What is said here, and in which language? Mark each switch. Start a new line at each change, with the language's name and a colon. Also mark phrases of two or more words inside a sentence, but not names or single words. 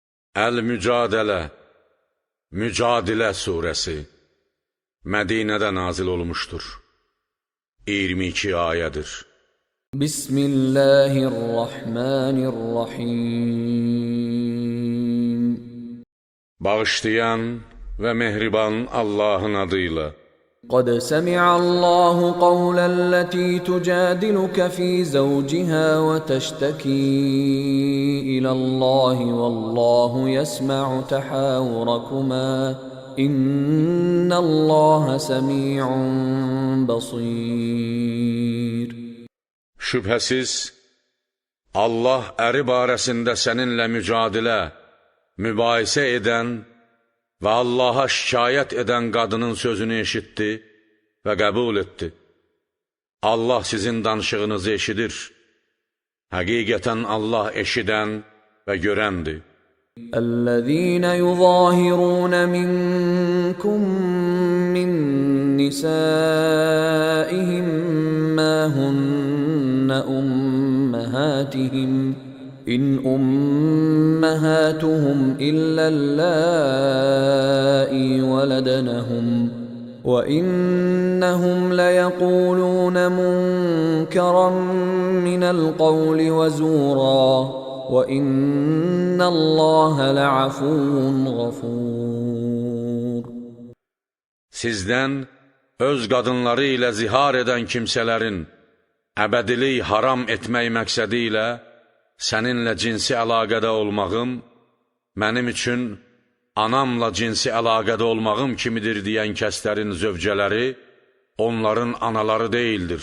Azerbaijani: Əl-Mücadilə, Mücadilə surəsi Mədinədə nazil olmuşdur. 22 ayədir. Bismillahirrahmanirrahim. Bağışlayan və mehriban Allahın adıyla.
Arabic: قد سمع الله قول التي تجادلك في زوجها وتشتكي إلى الله والله يسمع تحاوركما إن الله سميع بصير.
Azerbaijani: Şübhəsiz, Allah əri barəsində səninlə mübahisə edən və Allaha şikayət edən qadının sözünü eşitdi və qəbul etdi. Allah sizin danışığınızı eşidir. Həqiqətən Allah eşidən və görəndir.
Arabic: الذين يظاهرون منكم من نسائهم ما هن أمهاتهم إن أمهاتهم إلا اللائي ولدنهم وإنهم ليقولون منكرا من القول وزورا وَإِنَّ اللّٰهَ لَعَفُوٌّ غَفُورٌ.
Azerbaijani: Sizdən öz qadınları ilə zihar edən kimsələrin əbədilik haram etmək məqsədi ilə səninlə cinsi əlaqədə olmağım, mənim üçün anamla cinsi əlaqədə olmağım kimidir deyən kəslərin zövcələri onların anaları deyildir.